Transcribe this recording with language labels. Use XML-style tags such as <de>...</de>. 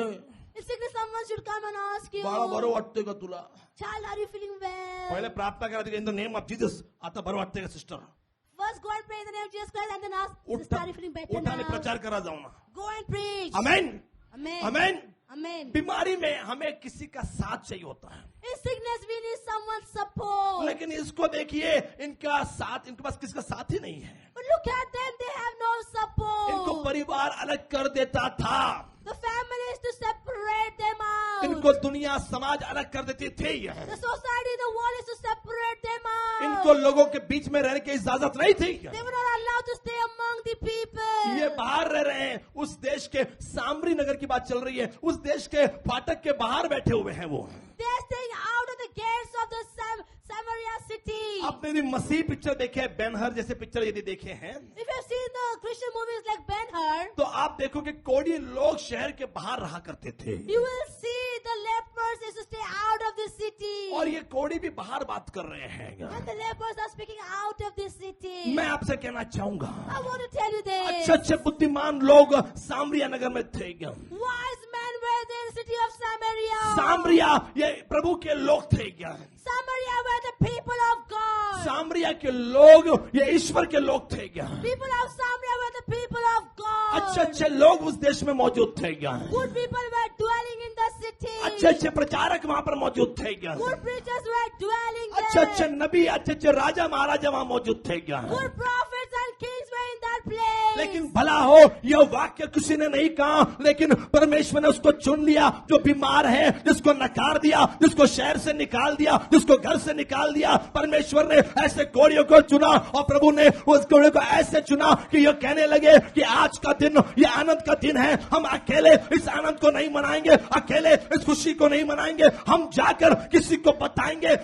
<en>In sickness, someone should come and ask you,</en> <mr>बाड़ा बरो वाटते का तुला।</mr> <en>child, are you feeling well?</en> <hi>पहले</hi> <mr>प्रार्थना करा</mr> <en>in the name of Jesus,</en> <mr>आता बरो वाटते का sister.</mr> <en>First, go and pray in the name of Jesus Christ and then ask, sister, are you feeling better</en> <hi>उठाने</hi> <en>now?</en> <mr>प्रचार करा जाऊँ ना।</mr> <en>Go and preach. Amen, Amen. Amen. Amen.</en> <hi>बीमारी में हमें किसी का साथ चाहिए होता है,</hi> <en>In sickness, we need someone's support.</en> <hi>लेकिन इसको देखिए, इनका साथ, इनके पास किसका साथ ही नहीं है।</hi> <en>But look at them, they have no</en> <hi>इनको</hi> <en>support.</en> <hi>परिवार अलग कर देता था,</hi> <en>The family is to separate them out.</en> <hi>इनको दुनिया समाज अलग कर देती थी।</hi> <en>The society, the world is to separate them out.</en> <hi>इनको लोगों के बीच में रहने की इजाजत नहीं थी।</hi> <en>They were not allowed to stay among the people.</en> <hi>ये बाहर रह रहे हैं, उस देश के सामरी नगर की बात चल रही है, उस देश के फाटक के बाहर बैठे हुए हैं वो।</hi> <en>They are staying out of the gates of the Samaria city.</en> <hi>आपने यदि मसीह पिक्चर देखे, बेनहर जैसे पिक्चर यदि देखे हैं,</hi> <en>If you have seen the Christian movies like Ben-Hur,</en> <hi>तो आप देखोगे कोढ़ी लोग शहर के बाहर रहा करते थे,</hi> <en>you will see the lepers is to stay out of the city.</en> <hi>और ये कोढ़ी भी बाहर बात कर रहे हैं।</hi> <en>And the lepers are speaking out of the city.</en> <hi>मैं आपसे कहना चाहूंगा,</hi> <en>I want to tell you this.</en> <hi>अच्छे अच्छे बुद्धिमान लोग सामरिया नगर में थे।</hi> <en>Wise men were there in the city of Samaria.</en> <hi>सामरिया ये प्रभु के लोग थे।</hi> <en>Samaria were the people of God.</en> <hi>सामरिया के लोग ये ईश्वर के लोग थे।</hi> <en>People of Samaria were the people of God.</en> <hi>अच्छे अच्छे लोग उस देश में मौजूद थे।</hi> <en>Good people were dwelling in the city.</en> <hi>अच्छे अच्छे प्रचारक वहाँ पर मौजूद थे।</hi> <en>Good preachers were dwelling there.</en> <hi>अच्छे अच्छे नबी, अच्छे अच्छे राजा महाराजा वहाँ मौजूद थे।</hi> <en>Good prophets and kings were in that place.</en> <hi>लेकिन भला हो, यह वाक्य किसी ने नहीं कहा, लेकिन परमेश्वर ने उसको चुन लिया जो बीमार है, जिसको नकार दिया, जिसको शहर से निकाल दिया, जिसको घर से निकाल दिया। परमेश्वर ने ऐसे कोढ़ियों को चुना और प्रभु ने उस कोढ़े को ऐसे चुना कि ये कहने लगे कि आज का दिन ये आनंद का दिन है, हम अकेले इस आनंद को नहीं मनाएंगे, अकेले इस खुशी को नहीं मनाएंगे, हम जाकर किसी को बताएंगे।</hi>